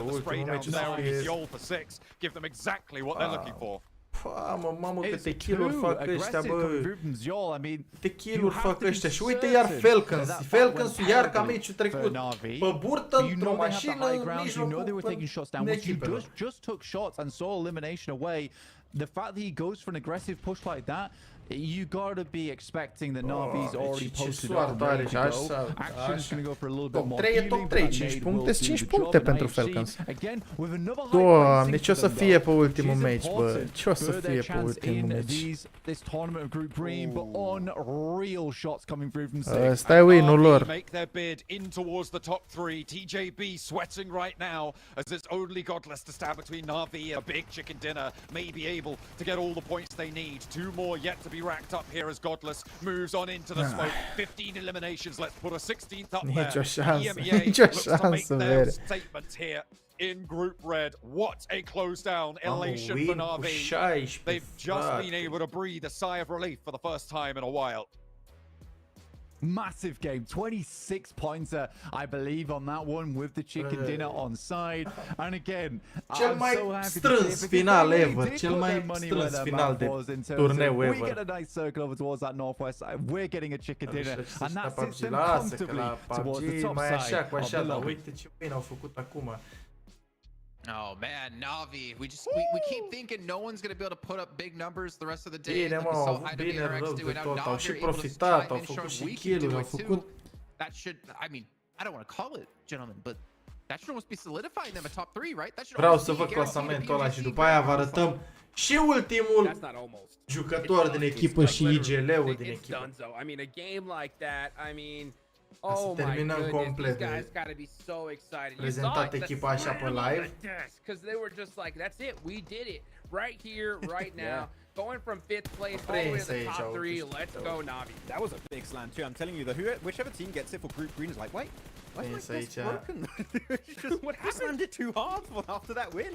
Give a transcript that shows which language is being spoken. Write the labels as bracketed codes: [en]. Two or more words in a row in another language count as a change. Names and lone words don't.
[ro] Ultimul meci o să fie... Mamă, câte kill-uri fac ăștia, bă. Câte kill-uri fac ăștia. Și uite iar Falcons. Falcons-ul iar ca meciul trecut. Pe burtă, într-o mașină, în mijlocul echipelor. [en] The fact that he goes for an aggressive push like that, you gotta be expecting that Navi's already posted up ready to go. Action's gonna go for a little bit more healing. [ro] Top 3, 5 puncte, 5 puncte pentru Falcons. Doamne, ce o să fie pe ultimul meci, bă? Ce o să fie pe ultimul meci? [en] This tournament of Group Green, but unreal shots coming through from Six. [ro] Ăsta e win-ul lor. [en] Make their bid in towards the top 3. TJB sweating right now as it's only Godless to stand between Navi and a big chicken dinner. May be able to get all the points they need. 2 more yet to be racked up here as Godless moves on into the smoke. 15 eliminations. Let's put a 16th up there. [ro] Nicio șansă, [en] PMEA [ro] nicio [en] looks to make [ro] șansă, [en] their vere. statements here in Group Red. What a close down elation for Navi. They've just been able to breathe a sigh of relief for the first time in a while. Massive game, 26 pointer, I believe, on that one with the chicken dinner on side. And again, [ro] cel mai strâns final ever, cel mai strâns final de turneu ever. [en] We get a nice circle over towards that northwest side. We're getting a chicken dinner, and that sits them [ro] Lasă că [en] comfortably [ro] la [en] towards the PUBG top [ro] mai așa [en] side [ro] cu [en] of [ro] așa, [en] the [ro] dar [en] lobby. [ro] uite ce bine au făcut acum. [en] Oh man, Navi. We keep thinking no one's gonna be able to put up big numbers the rest of the day. [ro] Bine, mă, au avut bine rău de tot, au și profitat, au făcut și kill-uri, au făcut... [en] That should, I mean, I don't want to call it, gentlemen, but that should almost be solidifying them a top 3, right? That should [ro] Vreau să văd clasamentul ăla și după aia vă arătăm și ultimul jucător din echipă și IGL-ul din echipă. [en] I mean, a game like that, I mean, [ro] Ca să terminăm complet de prezentat echipa așa pe live. [en] Because they were just like, that's it, we did it, right here, right now. Going from 5th place all the way to the top 3, let's go Navi. That was a big slam too. I'm telling you, whichever team gets it for Group Green is like, wait, why is my desk broken? What happened? Slammed it too hard after that win.